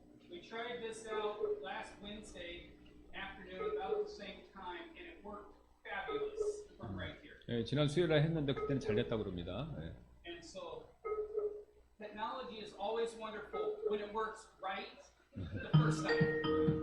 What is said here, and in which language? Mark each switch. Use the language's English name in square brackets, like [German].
[English] We tried this out last Wednesday afternoon about the same time, and it worked fabulous from right here. [Korean] 예, 지난 수요일에 했는데 그때는 잘 됐다고 그럽니다. 예. [English] And so technology is always wonderful when it works right the first time.